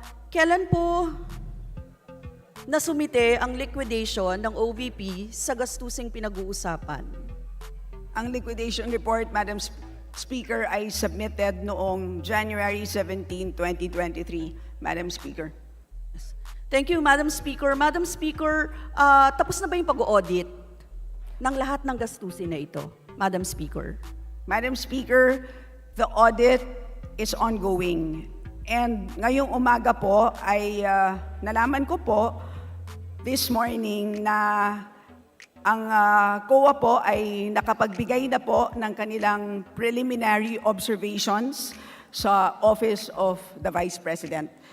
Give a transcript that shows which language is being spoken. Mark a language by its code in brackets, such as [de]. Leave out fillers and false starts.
[tl] Kailan po nasumite ang liquidation ng OVP sa gastusing pinag-uusapan? Ang liquidation report, Madam Speaker, ay submitted noong January 17, 2023, Madam Speaker. [en] Thank you, [tl] Madam Speaker. Madam Speaker, tapos na ba yung pag-audit ng lahat ng gastusin na ito, Madam Speaker? [en] Madam Speaker, the audit is ongoing. [tl] And ngayong umaga po ay nalaman ko po [en] this morning [tl] na ang COA po ay nakapagbigay na po ng kanilang preliminary observations sa Office of the Vice President.